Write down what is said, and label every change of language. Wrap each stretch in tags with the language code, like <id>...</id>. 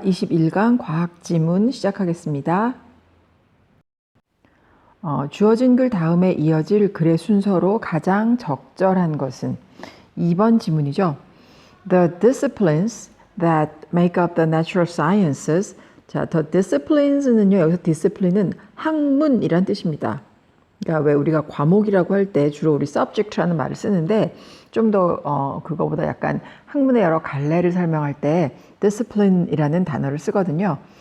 <ko>21강 과학지문 시작하겠습니다. 주어진 글 다음에 이어질 글의 순서로 가장 적절한 것은 2번 지문이죠.</ko> <en>The disciplines that make up the natural sciences.</en> <ko>자, the disciplines는요, 여기서 discipline은 학문이란 뜻입니다. 그러니까 왜 우리가 과목이라고 할 때 주로 우리 subject라는 말을 쓰는데 좀 더 그거보다 약간 학문의 여러 갈래를 설명할 때 discipline이라는 단어를 쓰거든요.</ko>